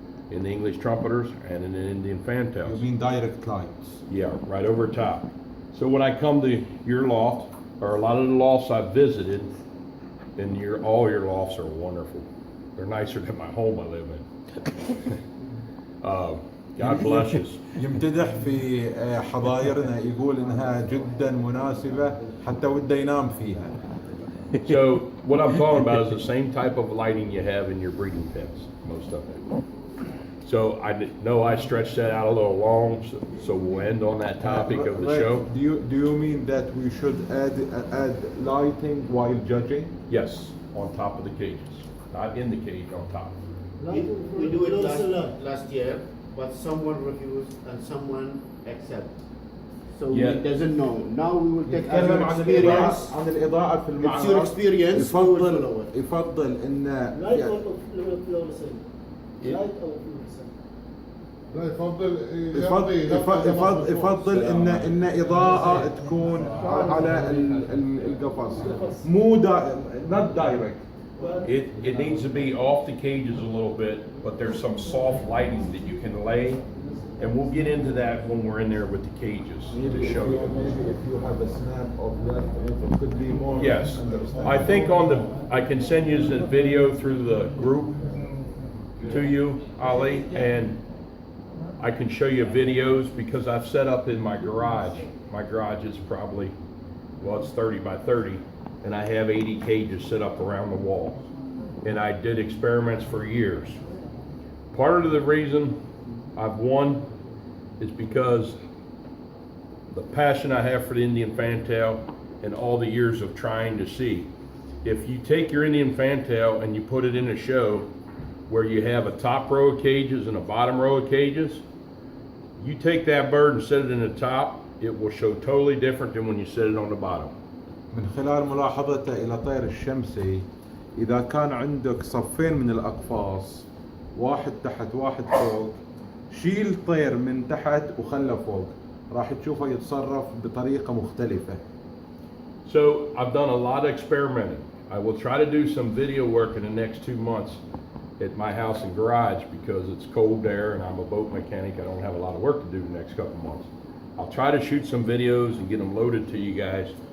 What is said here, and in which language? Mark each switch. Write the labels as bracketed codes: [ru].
[en] In the English trumpeters and in the Indian fantails. You mean direct lights? Yeah, right over top. So when I come to your loft, or a lot of the lofts I've visited, and all your lofts are wonderful. They're nicer than my home I live in. God bless you. [ar] يمتدح في حظايرنا، يقول انها جدا مناسبة حتى وده ينام فيها. [en] So what I'm talking about is the same type of lighting you have in your breeding pens, most of it. So I know I stretched that out a little long, so we'll end on that topic of the show. Do you mean that we should add lighting while judging? Yes, on top of the cages, not in the cage, on top. We do it last year, but someone refused and someone accepted. So Yeah. he doesn't know. Now we will take as [ar] نتكلم [en] your [ar] عن [en] experience. [ar] عن الإضاءة في المعرض. [en] It's your experience. we will follow it. [ar] يفضل إن [en] Light او fluorescent. Light او fluorescent. [ar] لا يفضل يفضل ان اضاءة تكون على القفص، مو [en] not direct. It needs to be off the cages a little bit, but there's some soft lighting that you can lay, and we'll get into that when we're in there with the cages to show you. Maybe if you have a snap of that, it could be more. Yes, I think I can send you the video through the group to you, Ali, and I can show you videos because I've set up in my garage. My garage is probably, well, it's 30 by 30, and I have 80 cages set up around the wall. And I did experiments for years. Part of the reason I've won is because the passion I have for the Indian fantail and all the years of trying to see. If you take your Indian fantail and you put it in a show where you have a top row of cages and a bottom row of cages, you take that bird and set it in the top, it will show totally different than when you set it on the bottom. [ar] من خلال ملاحظته إلى طير الشمسي، إذا كان عندك صفين من الأقفاص، واحد تحت واحد فوق، شيل طير من تحت وخله فوق، راح تشوفه يتصرف بطريقة مختلفة. [en] So I've done a lot of experimenting. I will try to do some video work in the next 2 months at my house and garage because it's cold there and I'm a boat mechanic. I don't have a lot of work to do the next couple months. I'll try to shoot some videos and get them loaded to you guys.